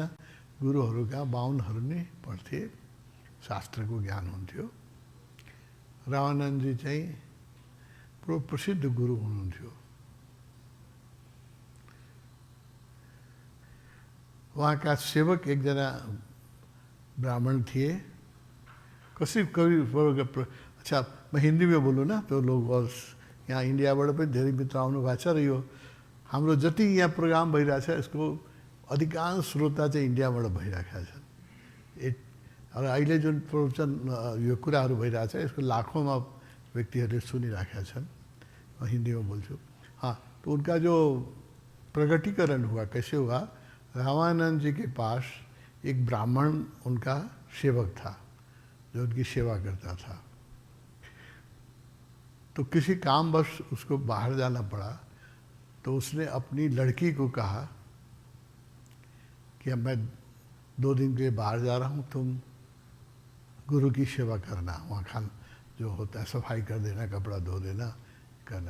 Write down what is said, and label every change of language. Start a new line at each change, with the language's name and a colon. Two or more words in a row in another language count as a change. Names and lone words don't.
Nepali: गुरुहरूका बाहुनहरू नै पढ्थे, शास्त्रको ज्ञान हुन्थ्यो। रामानन्दजी चाहिँ प्रसिद्ध गुरु हुनुहुन्थ्यो। उहाँका सेवक एकजना ब्राह्मण थिए।
Hindi: कभी अच्छा मैं हिंदी में बोलूँ ना तो लोग और
Nepali: यहाँ इंडियाबाट पनि धेरै मित्र आउनु भएको छ र यो हाम्रो जति यहाँ प्रोग्राम भइरहेछ यसको अधिकांश श्रोता चाहिँ इन्डियाबाट भइरहेका छन्। र अहिले जुन प्रवचन यो कुराहरू भइरहेछ यसको लाखौंमा व्यक्तिहरूले सुनिराखेका छन्।
Hindi: मैं हिंदी में बोल्छु। हाँ, तो उनका जो प्रगटीकरण हुआ कैसे हुआ, रामानंद जी के पास एक ब्राह्मण उनका सेवक था जो उनकी सेवा करता था। तो किसी कामवश उसको बाहर जाना पड़ा, तो उसने अपनी लड़की को कहा कि अब मैं 2 दिन के लिए बाहर जा रहा हूँ, तुम गुरु की सेवा करना, वहाँ खाना जो होता है सफाई कर देना, कपड़ा धो देना करना।